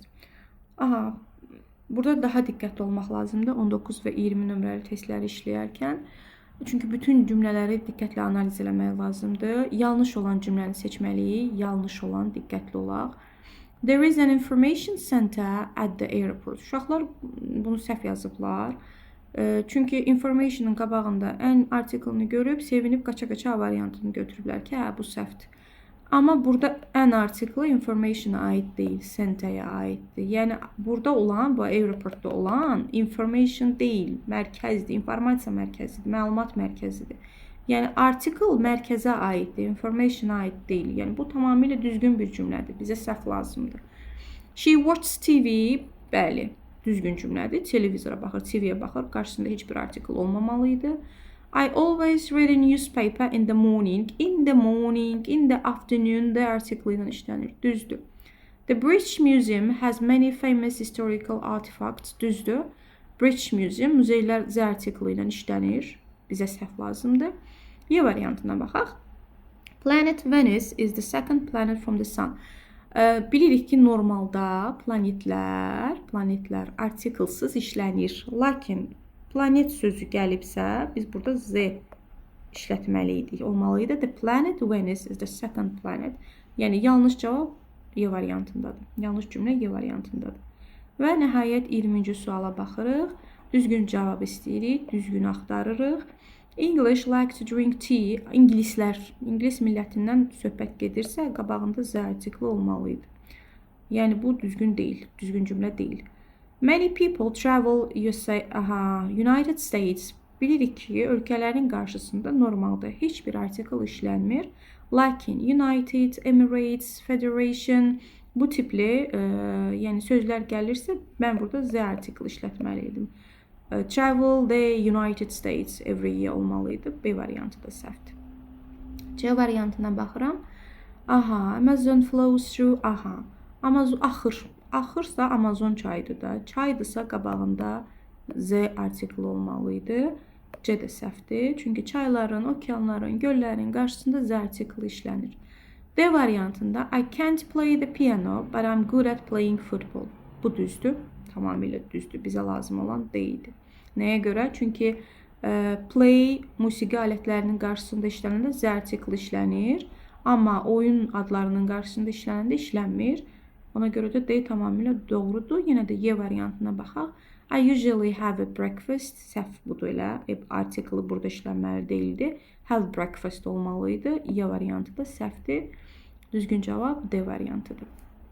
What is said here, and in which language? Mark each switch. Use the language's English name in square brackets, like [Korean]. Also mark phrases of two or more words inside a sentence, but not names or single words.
[Azerbaijani] Aha, burada daha diqqətli olmaq lazımdır 19 və 20 nömrəli testləri işləyərkən. Çünki bütün cümlələri diqqətlə analiz eləmək lazımdır. Yanlış olan cümləni seçməliyik, yanlış olan diqqətli olaq. [English] There is an information center at the airport. [Azerbaijani] Uşaqlar bunu səhv yazıblar. Çünki information'ın qabağında ən artiklını görüb, sevinib qaça-qaça A variantını götürüblər ki, hə, bu səhvdir. Amma burada ən artiklı information'a aid deyil, center'ə aiddir. Yəni, burada olan, bu aeroportda olan information deyil, mərkəzdir, informasiya mərkəzidir, məlumat mərkəzidir. Yəni, article mərkəzə aiddir, information'a aid deyil. Yəni, bu tamamilə düzgün bir cümlədir, bizə səhv lazımdır. [English] She watches TV, [Azerbaijani] bəli, düzgün cümlədir. Televizora baxır, TV-yə baxır, qarşısında heç bir article olmamalıydı. [English] I always read a newspaper in the morning. In the morning, in the afternoon, the article [Azerbaijani] ilə işlənir. Düzdür. [English] The British Museum has many famous historical artifacts. [Azerbaijani] Düzdür. British Museum, muzeylər Z article ilə işlənir. Bizə səhv lazımdır. Y variantına baxaq. [English] Planet Venus is the second planet from the sun. [Azerbaijani] Bilirik ki, normalda planetlər artiklsız işlənir. Lakin planet sözü gəlibsə, biz burada Z işlətməliydik. Olmalıydı. [English] The planet Venus is the second planet. [Azerbaijani] Yəni, yanlış cavab Y variantındadır. Yanlış cümlə Y variantındadır. Və nəhayət 20-ci suala baxırıq. Düzgün cavab istəyirik, düzgün axtarırıq. [English] English like to drink tea. [Azerbaijani] İngilis millətindən söhbət gedirsə, qabağında Z artikli olmalıydı. Yəni, bu düzgün deyil, düzgün cümlə deyil. [English] Many people travel United States. [Azerbaijani] Bilirik ki, ölkələrin qarşısında normalda heç bir artikl işlənmir. Lakin United, Emirates, Federation bu tipli yəni sözlər gəlirsə, mən burada Z artikl işlətməliydim. [English] Travel the United States every year olmalıydı. [Azerbaijani] B variantı da səhvdir. C variantına baxıram. [English] Amazon flows through. Amazon axır. [Azerbaijani] Axırsa Amazon çayıdır da. Çaydırsa qabağında Z artikli olmalıydı. C də səhvdir. Çünki çayların, okeanların, göllərin qarşısında Z artikli işlənir. D variantında [English] I can't play the piano, but I'm good at playing football. [Azerbaijani] Bu düzdür. Tamamilə düzdür. Bizə lazım olan deyildi. Nəyə görə? Çünki play musiqi alətlərinin qarşısında işlənəndə Z artikli işlənir. Amma oyun adlarının qarşısında işlənəndə işlənmir. Ona görə də D tamamilə doğrudur. Yenə də Y variantına baxaq. [English] I usually have a breakfast. [Azerbaijani] Səhv budur elə. Artikli burada işlənməli deyildi. [English] Have breakfast [Azerbaijani] olmalıydı. Y variantı da səhvdir. Düzgün cavab D variantıdır.